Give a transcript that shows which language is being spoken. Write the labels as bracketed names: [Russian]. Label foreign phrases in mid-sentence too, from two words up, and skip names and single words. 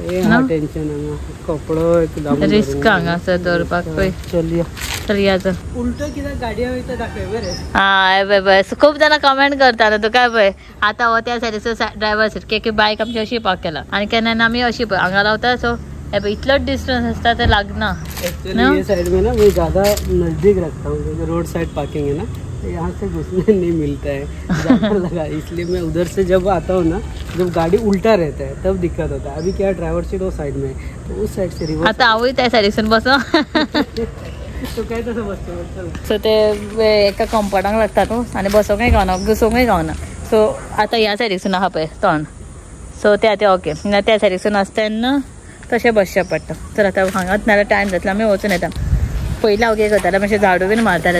[Konkani] रिस्क हांगा दवरपाक पळय. चलया उलटो कित्याक गाडयो वयता दाखय बरें. बस खूब जाणां कमेंट करता न्हू तुका पळय. आतां हो त्या सायडीचो [English] driver seat [Konkani] की बायक आमची अशी पार्क केला आनी केन्ना आमी अशी पळय हांगा रावता. सो इतलोच डिस्टन्स आसता ते लागना. [Hindi] ये साइड में ना मैं ज़्यादा नज़दीक रखता हूँ. [English] road side parking [Hindi] है ना तो यहाँ से घुसने नहीं मिलता है ज़्यादा लगा. इसलिए मैं उधर से जब आता हूँ ना जब गाड़ी उल्टा रहता है तब दिक्कत होता है. अभी क्या [English] driver seat [Hindi] वो साइड में तो उस साइड से रिवर्स. [Konkani] आता हांवूय त्या सायडीसून बसो. तो काय तसं बसतो. सो ते एका कंपाउंडाक लागता न्हू आनी बसोंकूय गावना घुसोंकूय गावना. सो आतां ह्या सायडीसून आहा पळय तोंड. सो ते आतां ओके त्या सायडीसून आसता तेन्ना तशें बसचें पडटा. तर आतां हांगाच नाल्यार टायम जातलो आमी वचून येता. पयलीं हांव कितें करतालें मातशें झाडू बीन मारतालें.